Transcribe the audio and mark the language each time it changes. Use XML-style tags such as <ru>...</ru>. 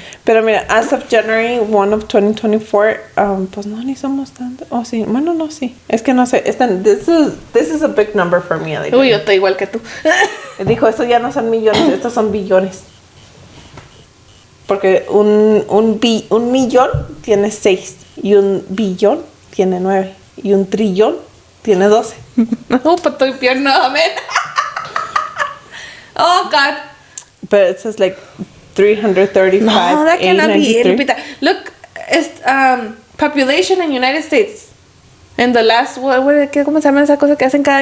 <es>Pero mira, as of January 1 of 2024, pues no, ni somos tanto. Oh, sí. Bueno, no, sí. Es que no sé.</es> <en>This is a big number for me. Like,</en> <es>Uy, yo estoy igual que tú. dijo, estos ya no son millones, estos son billones. Porque un millón tiene 6. Y un billón tiene 9. Y un trillón tiene 12. No, pues estoy peor, no, man.</es> <en>Oh, God. But it says like 335. No, that cannot be it, 893. Lupita. Look, it's population in United States.</en> <es>In the last, ¿cómo se llama esa cosa que hacen cada</es>